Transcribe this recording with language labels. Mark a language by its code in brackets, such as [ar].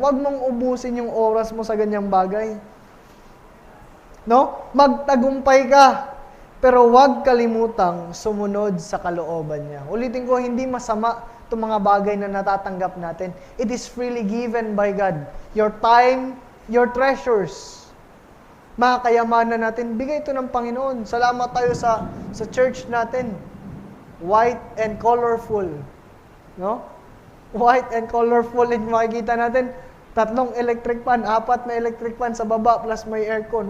[tl] Huwag mong ubusin yung oras mo sa ganyang bagay. No? Magtagumpay ka, pero huwag kalimutang sumunod sa kalooban niya. Ulitin ko, hindi masama itong mga bagay na natatanggap natin. [en] It is freely given by God. Your time, your treasures. [tl] Mga kayamanan natin, bigay ito ng Panginoon. Salamat tayo sa church natin. [en] White and colorful. [tl] No? [en] White and colorful. [tl] Makikita natin, 3 electric fan, 4 na electric fan sa baba, plus may aircon.